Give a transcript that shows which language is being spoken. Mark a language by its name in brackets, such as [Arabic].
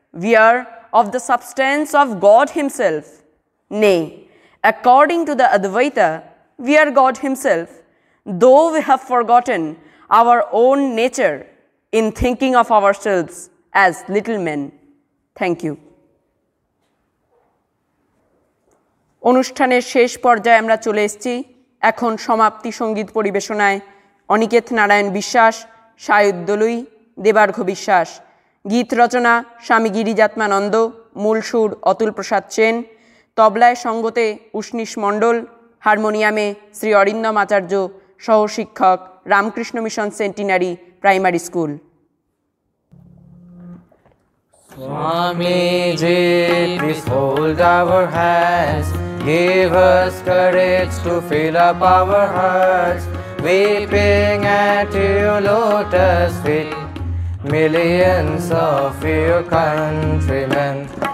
[English] We are of the substance of God himself. Nay, according to the Advaita, we are God himself, though we have forgotten our own nature in thinking of ourselves as little men. Thank you. [Bangla] অনুষ্ঠানের শেষ পর্যায়ে আমরা চলে এসেছি। এখন সমাপ্তি সঙ্গীত পরিবেশনায় অনিকেত নারায়ণ বিশ্বাস, সায়ুদ দলুই, দেবার্ঘ্য বিশ্বাস। গীত রচনা স্বামী গিরিজাত্মানন্দ, মূল সুর অতুল প্রসাদ সেন, তবলায় সঙ্গতে উষ্ণীশ মণ্ডল, হারমোনিয়ামে শ্রী অরিন্দম আচার্য, সহশিক্ষক Ramakrishna mission centenary primary school. [English] Swamiji, please hold our hands, give us courage to fill up our hearts, weeping at your lotus feet, millions of your countrymen.